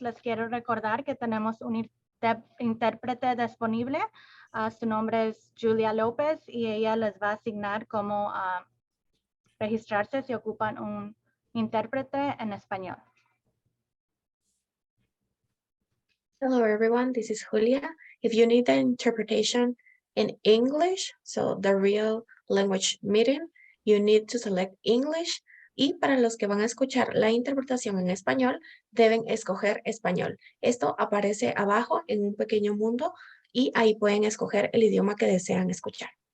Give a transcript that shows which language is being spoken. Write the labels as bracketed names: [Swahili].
[Spanish] Les quiero recordar que tenemos un intérprete disponible. Su nombre es Julia López y ella les va a asignar cómo registrarse si ocupan un intérprete en español. [English] Hello, everyone. This is Julia. If you need the interpretation in English, so the real language meeting, you need to select English. [Spanish] Y para los que van a escuchar la interpretación en español, deben escoger español. Esto aparece abajo en un pequeño mundo y ahí pueden escoger el idioma que desean escuchar.